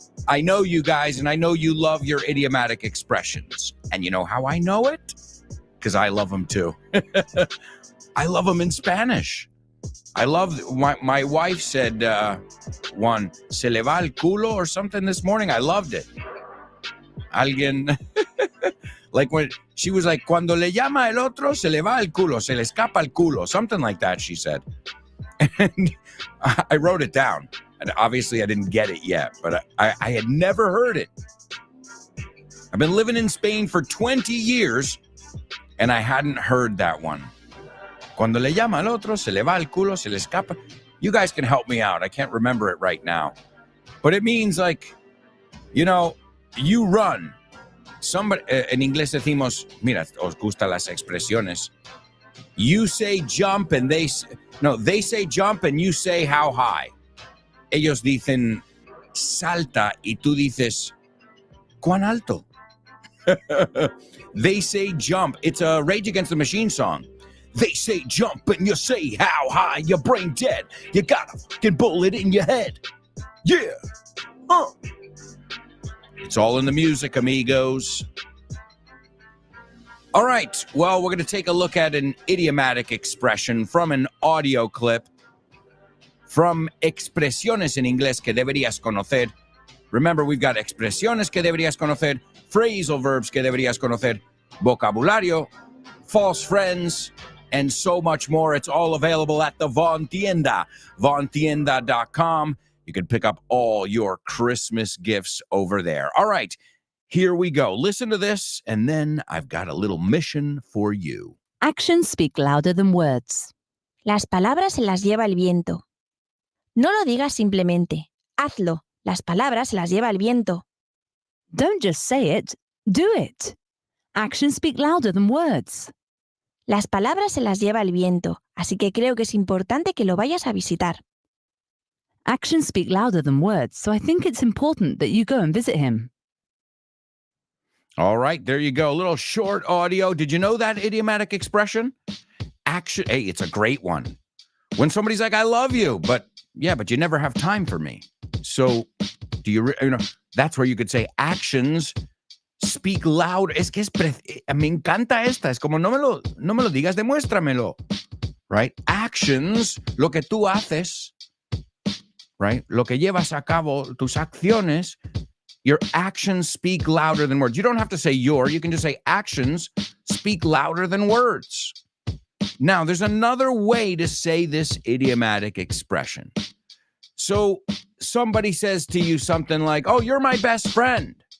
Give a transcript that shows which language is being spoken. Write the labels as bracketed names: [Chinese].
[English] I know you guys, and I know you love your idiomatic expressions. And you know how I know it? Because I love them too. I love them in Spanish. I love, my wife said one, [Spanish] se le va el culo [English] or something this morning. I loved it. [Spanish] Alguien, [English] like when she was like, [Spanish] cuando le llama el otro, se le va el culo, se le escapa el culo. [English] Something like that, she said. And I wrote it down. And obviously I didn't get it yet, but I had never heard it. I've been living in Spain for 20 years, and I hadn't heard that one. [Spanish] Cuando le llama al otro, se le va el culo, se le escapa. [English] You guys can help me out. I can't remember it right now. But it means like, you know, you run. [Spanish] Somebody, en inglés decimos, mira, os gustan las expresiones. [English] You say jump and they say jump and you say how high. [Spanish] Ellos dicen salta y tú dices cuán alto. [English] They say jump. It's a Rage Against the Machine song. They say jump and you say how high. Your brain dead. You got a fucking bullet in your head. Yeah. It's all in the music, amigos. All right. Well, we're going to take a look at an idiomatic expression from an audio clip from Expresiones en Inglés que deberías conocer. Remember, we've got expresiones que deberías conocer, phrasal verbs que deberías conocer, vocabulario, false friends, and so much more. It's all available at the Vaughn Tienda, vaughntienda.com. You can pick up all your Christmas gifts over there. All right, here we go. Listen to this, and then I've got a little mission for you. Actions speak louder than words. [Spanish] Las palabras se las lleva el viento. No lo digas simplemente. Hazlo. Las palabras se las lleva el viento. [English] Don't just say it, do it. Actions speak louder than words. [Spanish] Las palabras se las lleva el viento, así que creo que es importante que lo vayas a visitar. [English] Actions speak louder than words, so I think it's important that you go and visit him. All right, there you go. A little short audio. Did you know that idiomatic expression? Action. Hey, it's a great one. When somebody's like, I love you, but you never have time for me. So do you know, that's where you could say actions speak loud. [Spanish] Es que me encanta esta. Es como, no me lo digas, demuéstramelo. Right? Actions, lo que tú haces, [English] right? [Spanish] Lo que llevas a cabo, tus acciones, [English] your actions speak louder than words. You don't have to say you can just say actions speak louder than words. Now, there's another way to say this idiomatic expression. So somebody says to you something like, oh, you're my best friend.